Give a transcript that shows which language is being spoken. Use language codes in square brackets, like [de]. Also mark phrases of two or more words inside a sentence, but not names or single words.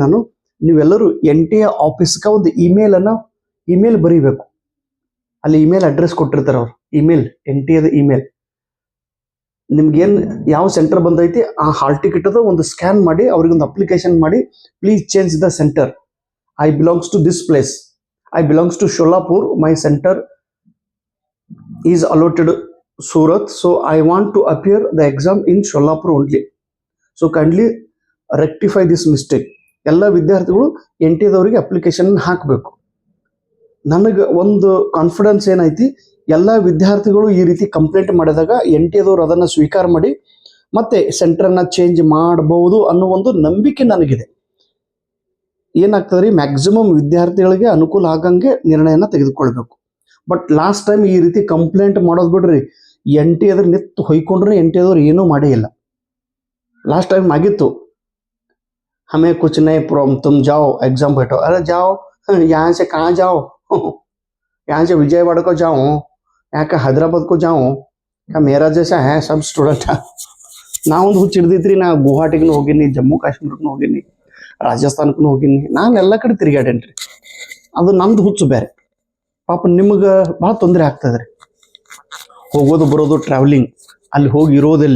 [kn] ನಾನು, ನೀವೆಲ್ಲರೂ NTA ಆಫೀಸ್ಗೆ ಒಂದು ಇಮೇಲ್ ಬರೀಬೇಕು. ಅಲ್ಲಿ ಇಮೇಲ್ ಅಡ್ರೆಸ್ ಕೊಟ್ಟಿರ್ತಾರೆ ಅವ್ರು, NTAದ ಇಮೇಲ್. ನಿಮ್ಗೇನು ಯಾವ ಸೆಂಟರ್ ಬಂದೈತಿ ಆ ಹಾಲ್ ಟಿಕೆಟದ ಒಂದು ಸ್ಕ್ಯಾನ್ ಮಾಡಿ ಅವ್ರಿಗೊಂದು ಅಪ್ಲಿಕೇಶನ್ ಮಾಡಿ, [en] please change the center. I belongs to this place, I belongs to Sholapur, my center is alloted Surat, so I want to appear the exam in Sholapur only. So kindly rectify this mistake. [kn] ಎಲ್ಲ ವಿದ್ಯಾರ್ಥಿಗಳು NTA ಅಪ್ಲಿಕೇಶನ್ ಹಾಕಬೇಕು. ನನಗೆ ಒಂದು ಕಾನ್ಫಿಡೆನ್ಸ್ ಏನೈತಿ, ಎಲ್ಲ ವಿದ್ಯಾರ್ಥಿಗಳು ಈ ರೀತಿ ಕಂಪ್ಲೇಂಟ್ ಮಾಡಿದಾಗ NTA ಅದನ್ನು ಸ್ವೀಕಾರ ಮಾಡಿ ಮತ್ತೆ ಸೆಂಟರನ್ನು ಚೇಂಜ್ ಮಾಡಬಹುದು ಅನ್ನೋ ಒಂದು ನಂಬಿಕೆ ನನಗಿದೆ. ಏನಾಗ್ತದೆ ರೀ, ಮ್ಯಾಕ್ಸಿಮಮ್ ವಿದ್ಯಾರ್ಥಿಗಳಿಗೆ ಅನುಕೂಲ ಆಗಂಗೆ ನಿರ್ಣಯನ ತೆಗೆದುಕೊಳ್ಬೇಕು. [en] but last time [kn] ಈ ರೀತಿ ಕಂಪ್ಲೇಂಟ್ ಮಾಡೋದು ಬಿಡ್ರಿ, NTA ನಿತ್ತು ಹೊಯ್ಕೊಂಡ್ರೆ NTA ಏನೂ ಮಾಡೇ ಇಲ್ಲ. [en] last time [hi] ಆಗಿತ್ತು, हमें कुछ नहीं प्रॉब्लम, तुम जाओ एग्जाम बैठो. अरे जाओ, यहाँ से कहाँ जाओ? यहाँ से विजयवाड़ा को जाओ, यहाँ का हैदराबाद को जाओ, क्या मेरा जैसा है सब स्टूडेंट? [kn] ನಾವೊಂದು ಹುಚ್ಚು ಹಿಡ್ದೈತ್ರಿ. ನಾ ಗುವಾಹಟಿಗೂ ಹೋಗಿನಿ, ಜಮ್ಮು ಕಾಶ್ಮೀರಕ್ಕೂ ಹೋಗಿನಿ, ರಾಜಸ್ಥಾನಕ್ಕೂ ಹೋಗಿನಿ, ನಾನು ಎಲ್ಲ ಕಡೆ ತಿರುಗಾಡೇನ್ರಿ. ಅದು ನಮ್ದು ಹುಚ್ಚು ಬೇರೆ. ಪಾಪ ನಿಮ್ಗೆ ಭಾಳ ತೊಂದರೆ ಆಗ್ತದೆ ರೀ, ಹೋಗೋದು ಬರೋದು, ಟ್ರಾವೆಲಿಂಗ್, ಅಲ್ಲಿ ಹೋಗಿ ಇರೋದಲ್ಲಿ.